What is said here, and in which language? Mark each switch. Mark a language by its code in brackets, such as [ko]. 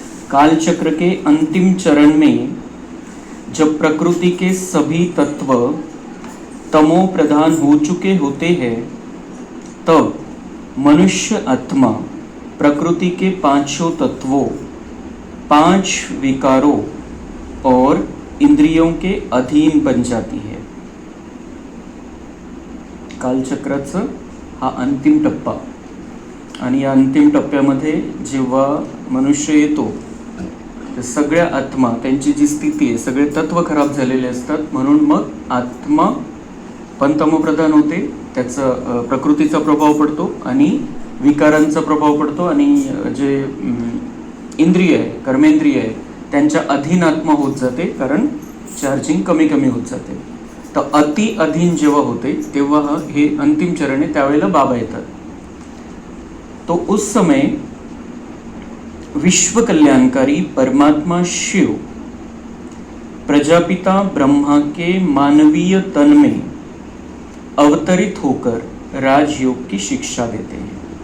[hi] काल चक्र के अंतिम चरण में जब प्रकृति के सभी तत्व तमो प्रधान हो चुके होते हैं, तब मनुष्य आत्मा प्रकृति के पांचों तत्वों, पांच विकारों और इंद्रियों के अधीन बन जाती है। [mr] कालचक्राचा हा अंतिम टप्पा आणि या अंतिम टप्प्यामध्ये जेव्हा मनुष्य येतो तर सगळ्या आत्मा, त्यांची जी स्थिती आहे, सगळे तत्व खराब झालेले असतात, म्हणून मग आत्मा पण तमोप्रधान होते, त्याचा प्रकृतीचा प्रभाव पडतो आणि विकारांचा प्रभाव पडतो आणि जे इंद्रिय आहे, कर्मेंद्रिय आहे, त्यांच्या अधीन आत्मा होत जाते, कारण चार्जिंग कमी कमी होत जाते। तर अति अधीन जेव्हा होते तेव्हा हे अंतिम चरण आहे, त्यावेळेला बाबा येतात। [hi] तो उस समय विश्व कल्याणकारी परमात्मा शिव प्रजापिता ब्रह्मा के मानवीय तन में अवतरित होकर राजयोग की शिक्षा देते हैं।